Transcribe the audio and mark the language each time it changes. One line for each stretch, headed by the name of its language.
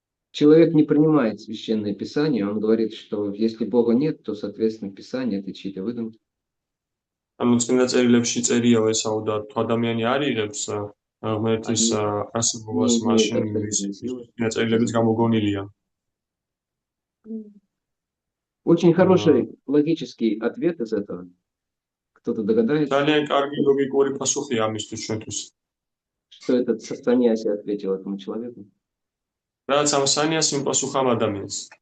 Russian: Человек не принимает священное писание, он говорит, что если Бога нет, то, соответственно, Писание это чьи-то выдумки.
Georgian: ანუ წინა წერილებში წერიაო ესაო და თუ ადამიანი არ იღებს ღმერთის არსებობას,
Russian: не имеет
Georgian: მაშინ
Russian: абсолютной силы.
Georgian: წინა წერილებიც გამოგონილია.
Russian: Очень хороший логический ответ из этого. Кто-то догадается,
Georgian: ძალიან კარგი ლოგიკური პასუხია ამისთვის ჩვენთვის.
Russian: что этот Саньяси ответил этому человеку?
Georgian: რაც ამ სანიასი მიპასუხა ამ ადამიანს.